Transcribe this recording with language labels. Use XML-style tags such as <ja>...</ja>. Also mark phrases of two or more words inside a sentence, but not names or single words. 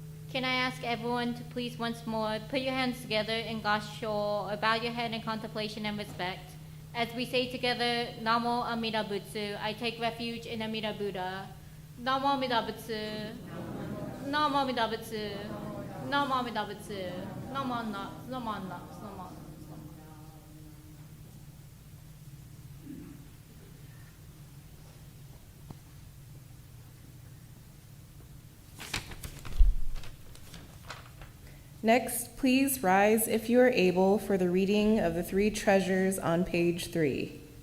<en>Can I ask everyone to please once more put your hands together in Gasho or bow your head in contemplation and respect? As we say together,</en> <ja>南無阿弥陀仏,</ja> <en>I take refuge in Amida Buddha.</en> <ja>南無阿弥陀仏. 南無阿弥陀仏. 南無阿弥陀仏. Namo Na. Namo Na. Namo.</ja> <en>Next, please rise if you are able for the reading of the three treasures on page 3.</en>